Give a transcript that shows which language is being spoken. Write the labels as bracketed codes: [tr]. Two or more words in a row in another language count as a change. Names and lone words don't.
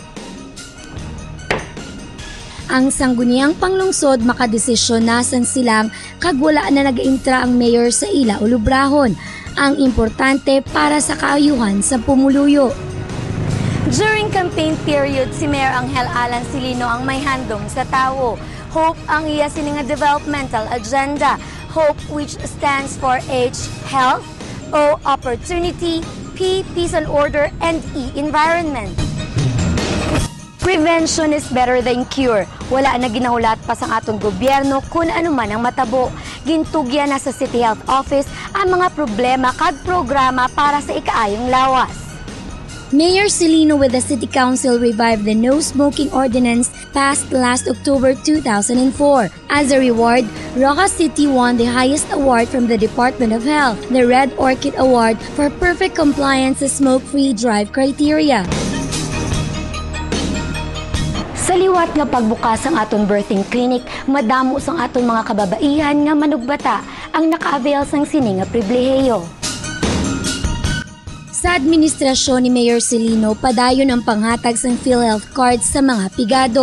[hil] Ang sangguniang panglungsod makadesisyon nasan silang kag wala na nag-intra ang mayor sa ila o lubrahon. Ang importante para sa kaayuhan sa pumuluyo. [en] During campaign period, [hil] si Mayor Angel Alan Silino ang may handom sa tao. Hope ang iya sininga [en] developmental agenda. Hope which stands for H, health, O, opportunity, P, peace and order, and E, environment. Prevention is better than cure. [hil] Wala na ginahulat pa sa atong gobyerno kung ano man ang matabo. Gintugya na sa City Health Office ang mga problema kag programa para sa ikaayong lawas. [en] Mayor Silino with the City Council revived the No Smoking Ordinance passed last October 2004. As a reward, Roxas City won the highest award from the Department of Health, the Red Orchid Award for perfect compliance sa smoke-free drive criteria. [hil] Sa liwat nga pagbukas ang aton birthing clinic, madamo sang aton mga kababaihan nga manugbata ang naka-avail sang sini nga pribilehiyo. Sa administrasyon ni Mayor Silino, padayon ang panghatag sang PhilHealth cards sa mga pigado.